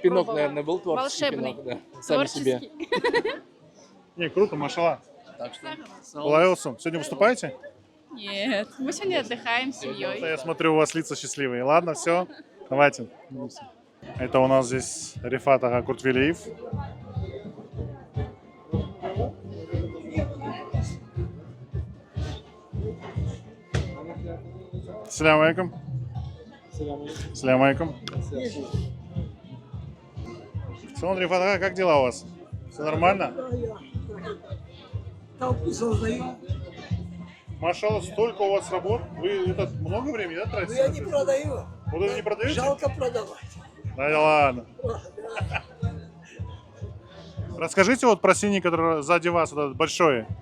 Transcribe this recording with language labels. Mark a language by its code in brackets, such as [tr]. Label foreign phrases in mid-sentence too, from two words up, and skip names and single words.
[ru] пинок, пробовали. наверное, был творческий Волшебный. пинок, да. Сами себе. Творческий. Не, круто, машалла. Так что... Лаэлсум, сегодня выступаете? Нет, мы сегодня отдыхаем с Да, семьей. я смотрю, у вас лица счастливые. Ладно, все, давайте. Это у нас здесь Рифат Ага Куртвелиев. [ar] السلام عليكم. السلام عليكم. [ru] Салон Рифат Ага, как дела у вас? Все нормально? Толпу создаем. Машалла, столько у вас работ. Вы это много времени, да, Но тратите? я не продаю. Вот вы не продаете? Жалко продавать. Да ладно. Расскажите вот про синий, который сзади вас, вот этот большой.